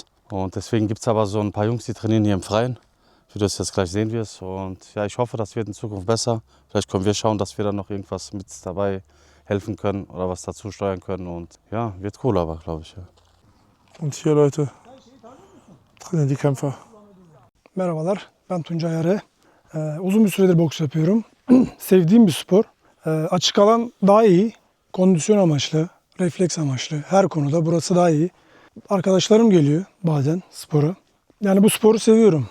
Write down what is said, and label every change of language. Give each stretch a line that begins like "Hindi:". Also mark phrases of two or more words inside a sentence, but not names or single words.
German: Und deswegen gibt es aber so ein paar Jungs, die trainieren hier im Freien, wie du es jetzt gleich sehen wirst. Und ja, ich hoffe, das wird in Zukunft besser. Vielleicht können wir schauen, dass wir dann noch irgendwas mit dabei helfen können oder was dazu steuern können. Und ja, wird cool aber, glaube ich. Ja. Und hier, Leute, trainieren die Kämpfer.
Turkish: Merhabalar, ben Tuncay Arı. Uzun bir süredir boks yapıyorum. Sevdiğim bir spor. Açık alan daha iyi. Kondisyon amaçlı, refleks amaçlı. Her konuda burası daha iyi. Arkadaşlarım geliyor bazen spora. Yani bu sporu seviyorum.